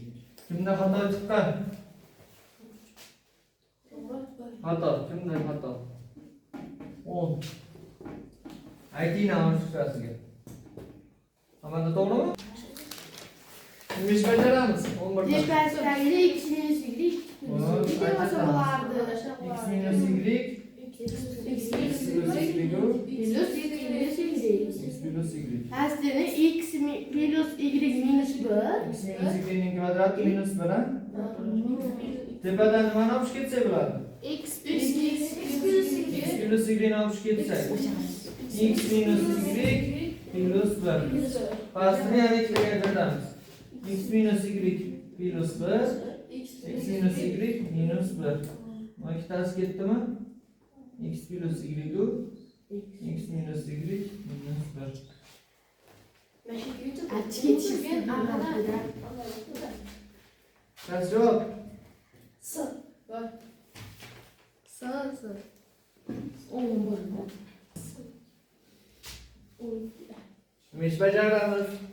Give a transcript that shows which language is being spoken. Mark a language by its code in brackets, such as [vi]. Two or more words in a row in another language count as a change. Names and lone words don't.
[uz] Kimda xato chiqqan? Xato, kimda xato? 10. Aytinglar oshxonasiga. Hammada to'g'rimi? Nima ish bajaramiz? 11 ta. Tepasida x minus y. Bitta bo'lsa bo'lardi. X minus y X plus y plus x minus y. x plus y. Aslida x plus y minus 1. X minus y ning kvadrati minus 1 a? Tepadan nimani olib ketsak bo'ladi? X plus y. X plus y ni olib ketsak x minus y plus 1. Pastini yana ikkiga ajratamiz. X minus y plus 1 x minus y minus 1. Mana ikkitasi ketdimi? X plus y x minus y minus 1. Achchi ketishgan Qaysi javob? S. S. 11. Nima ish bajaramiz?